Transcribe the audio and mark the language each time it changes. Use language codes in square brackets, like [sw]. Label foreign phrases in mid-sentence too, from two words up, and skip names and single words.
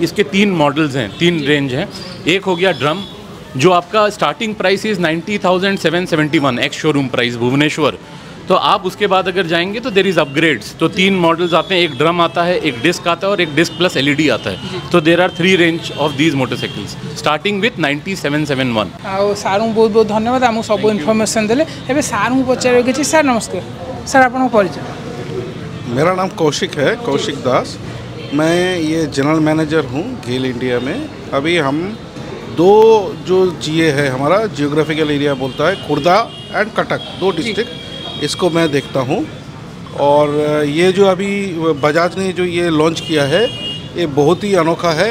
[hi] इसके 3 मॉडल्स हैं, 3 रेंज हैं। एक हो गया ड्रम, जो आपका [en] starting price is 90,771 ex showroom price [hi] भुवनेश्वर। तो आप उसके बाद अगर जाएंगे तो [en] there is upgrades. [hi] तो 3 मॉडल्स आते हैं, एक ड्रम आता है, एक डिस्क आता है और एक डिस्क प्लस LED आता है। [en] तो there are 3 range of these motorcycles starting with 90,771. [or] ଆଉ ସାର୍ଙ୍କୁ ବହୁତ ବହୁତ ଧନ୍ୟବାଦ ଆମକୁ ସବୁ ଇନଫର୍मेशन ଦେଲେ। ଏବେ ସାର୍ଙ୍କୁ ପଚାରିବାକୁ କିଛି। ସାର୍ नमस्कार। सर ଆପଣଙ୍କ परिचय? [hi] मेरा नाम कौशिक है, कौशिक दास। मैं ये [en] general manager [hi] हूँ गेल इंडिया में। अभी हम 2 जो GA है हमारा [en] geographical area [hi] बोलता है, खुर्दा एंड कटक, 2 डिस्ट्रिक्ट, इसको मैं देखता हूँ। और ये जो अभी बजाज ने जो ये लॉन्च किया है ये बहुत ही अनोखा है।